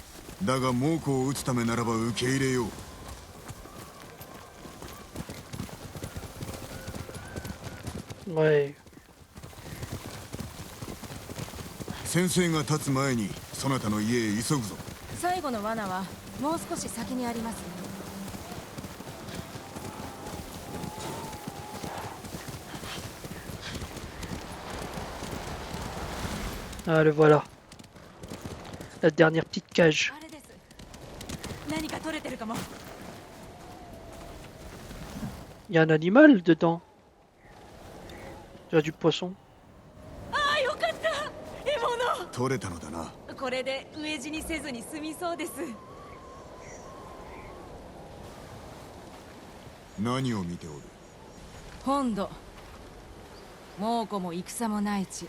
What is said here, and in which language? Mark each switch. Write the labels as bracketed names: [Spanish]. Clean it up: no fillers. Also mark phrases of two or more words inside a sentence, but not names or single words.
[Japanese] だが猛虎を撃つためならば受け入れよう。 Ouais. 先生が立つ前にそなたの家へ急ぐぞ。最後の罠はもう少し先にあります。 [French] Ah, le voilà. La dernière petite cage. [Japanese] あれです。何か取れてるかも。 [French] Il y a un animal dedans. Il y a du poisson. [Japanese] ああ、よかった。獲物。取れたのだな。これで飢え死にせずに済みそうです。何を見ておる。本土。猛虎も戦もない地。